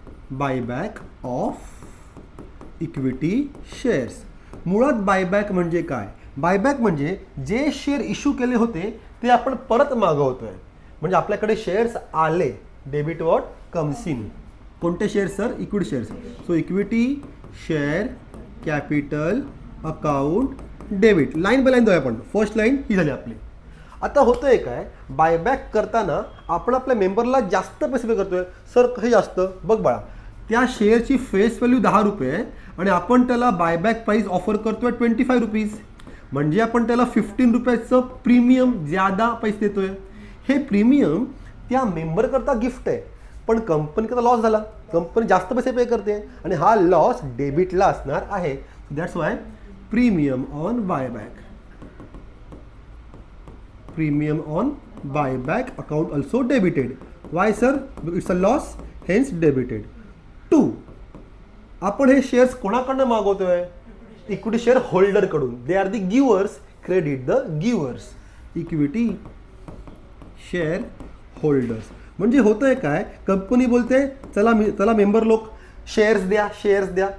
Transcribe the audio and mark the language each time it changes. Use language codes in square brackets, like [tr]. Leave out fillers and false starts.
[en] Buyback of equity shares. [mr] मुळात buyback म्हणजे काय? बायबॅक म्हणजे जे शेअर इश्यू केले होते ते आपण परत मागवतोय. म्हणजे आपल्याकडे शेअर्स आले, [en] Debit what comes in. [mr] कोणते shares sir? Equity shares. [en] So equity share capital account debit. [mr] Line by line जाऊया आपण. फर्स्ट लाईन ही झाली आपली. आता होतंय काय, बायबॅक करताना आपण आपल्या मेंबरला जास्त पैसे पे करतोय. सर कसे जास्त? बघ बाळा, त्या शेअरची फेस व्हॅल्यू 10 रुपये आहे आणि आपण त्याला बायबॅक प्राईस ऑफर करतोय 25 रुपीज. म्हणजे आपण त्याला 15 रुपयाचं प्रीमियम ज्यादा पैसे देतोय. हे प्रीमियम त्या मेंबरकरता गिफ्ट आहे, पण कंपनीकरता लॉस झाला. कंपनी जास्त पैसे पे करते आणि हा लॉस डेबिटला असणार आहे. [en] That's why premium on buyback. Premium on buyback account also debited. Why sir? It's a loss, hence debited. [mr] 2, आपण हे शेअर्स कोणाकडनं मागवतोय? Equity share होल्डरकडून. [en] They are the givers, credit the givers. Equity share holders. [mr] म्हणजे होतंय काय, company बोलते चला member लोक shares द्या, शेअर्स द्या.